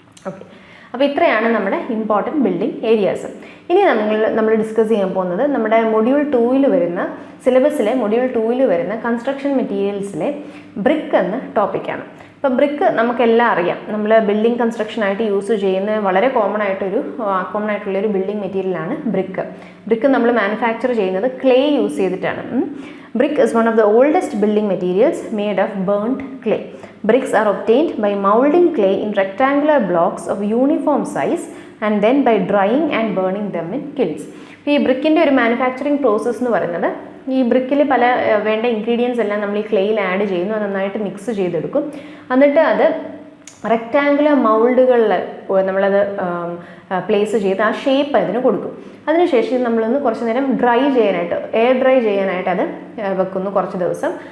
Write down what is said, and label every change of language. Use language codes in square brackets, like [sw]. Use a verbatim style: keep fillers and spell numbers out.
[ml] Okay, അപ്പോൾ ഇത്രയാണ് നമ്മുടെ ഇമ്പോർട്ടൻറ്റ് ബിൽഡിംഗ് ഏരിയാസ്. ഇനി നമ്മൾ നമ്മൾ ഡിസ്കസ് ചെയ്യാൻ പോകുന്നത് നമ്മുടെ മൊഡ്യൂൾ ടൂവിൽ വരുന്ന സിലബസിലെ മൊഡ്യൂൾ ടൂവിൽ വരുന്ന കൺസ്ട്രക്ഷൻ മെറ്റീരിയൽസിലെ ബ്രിക്ക് എന്ന ടോപ്പിക്കാണ്. അപ്പോൾ ബ്രിക്ക് നമുക്കെല്ലാം അറിയാം, നമ്മൾ ബിൽഡിംഗ് കൺസ്ട്രക്ഷനായിട്ട് യൂസ് ചെയ്യുന്ന വളരെ കോമൺ ആയിട്ടൊരു കോമൺ ആയിട്ടുള്ളൊരു ബിൽഡിംഗ് മെറ്റീരിയലാണ് ബ്രിക്ക്. ബ്രിക്ക് നമ്മൾ മാനുഫാക്ചർ ചെയ്യുന്നത് ക്ലേ യൂസ് ചെയ്തിട്ടാണ്. [en] Brick is one of the oldest building materials made of burned clay. Bricks are obtained by moulding clay in rectangular blocks of uniform size and then by drying and burning them in kilns. [ml] ഈ ബ്രിക്കിൻ്റെ ഒരു manufacturing process എന്ന് പറയുന്നത് ഈ ബ്രിക്കിൽ പല വേണ്ട ingredients എല്ലാം നമ്മൾ ഈ ക്ലേയിൽ ആഡ് ചെയ്യുന്നു, അത് നന്നായിട്ട് മിക്സ് ചെയ്തെടുക്കും. എന്നിട്ട് അത് റെക്റ്റാങ്കുലർ മൗൾഡുകളിൽ നമ്മളത് പ്ലേസ് ചെയ്ത് ആ ഷേപ്പ് അതിന് കൊടുക്കും. അതിനുശേഷം നമ്മളൊന്ന് കുറച്ച് നേരം ഡ്രൈ ചെയ്യാനായിട്ട്, എയർ ഡ്രൈ ചെയ്യാനായിട്ട് അത് വെക്കുന്നു കുറച്ച് ദിവസം.